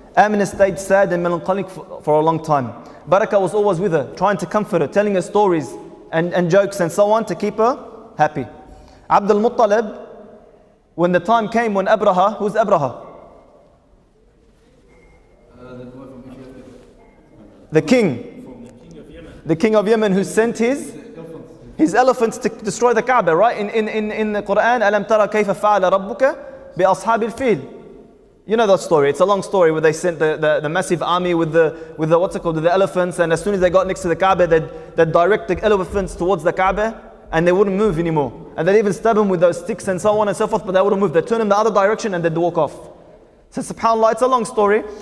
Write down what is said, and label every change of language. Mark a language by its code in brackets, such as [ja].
[en] Amina stayed sad and melancholic for a long time. Barakah was always with her, trying to comfort her, telling her stories and jokes and so on to keep her happy. Abdul Muttalib, when the time came when Abraha, who's Abraha? The king of Yemen who sent his elephants to destroy the Kaaba, right? [ar] In the Quran, أَلَمْ تَرَ كَيْفَ فَعَلَ رَبُّكَ بِأَصْحَابِ الْفِيلِ. [en] You know that story. It's a long story where they sent the massive army with the elephants, and as soon as they got next to the Kaaba, they'd direct the elephants towards the Kaaba, and they wouldn't move anymore. And they'd even stab him with those sticks and so on and so forth, but they wouldn't move. They'd turn him the other direction and they'd walk off. So subhanAllah, it's a long story.